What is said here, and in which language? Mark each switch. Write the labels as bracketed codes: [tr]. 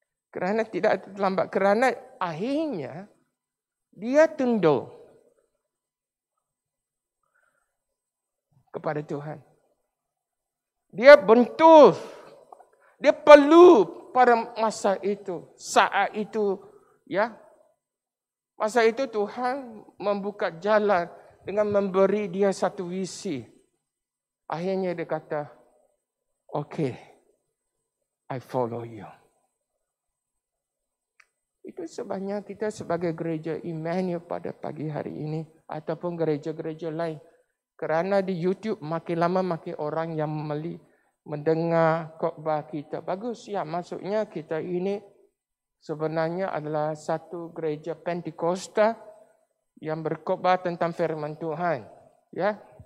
[ms] Kerana tidak terlambat. Kerana akhirnya dia tunduk kepada Tuhan. Dia bentuk. Dia perlu pada masa itu. Saat itu. Ya. Masa itu Tuhan membuka jalan dengan memberi dia satu visi. Akhirnya dia kata, [en] okay, I follow you. [ms] Itu sebabnya kita sebagai gereja Immanuel pada pagi hari ini, ataupun gereja-gereja lain, Kerana di YouTube makin lama makin orang yang mendengar khotbah kita. Bagus ya, maksudnya kita ini sebenarnya adalah satu gereja Pentakosta yang berkhotbah tentang firman Tuhan. Ya.